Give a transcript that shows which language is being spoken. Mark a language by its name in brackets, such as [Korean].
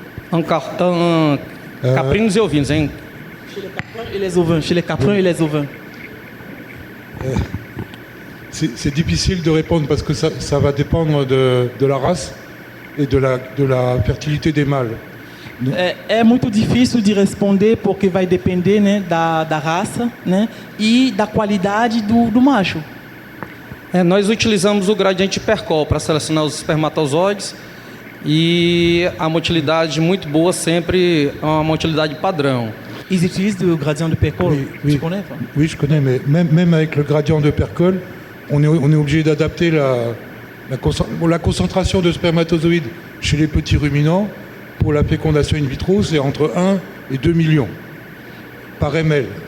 [Portuguese] Caprinos e ovinos, hein? [French] Chez les caprins et les ovins. Chez les caprins et les ovins. C'est difficile de répondre parce que ça va dépendre de la race et de la fertilité des mâles. [Portuguese] É muito difícil de responder porque vai depender, né, da raça, né, e da qualidade do macho. Nós utilizamos o gradiente Percol para selecionar os espermatozoides e a motilidade muito boa sempre é uma motilidade padrão. [French] Ils utilisent le gradient de Percol. Oui. Tu connais, toi? Oui, je connais, mais même avec le gradient de Percol, on est obligé d'adapter la concentration de spermatozoïdes chez les petits ruminants pour la fécondation in vitro, c'est entre 1 et 2 millions par ml.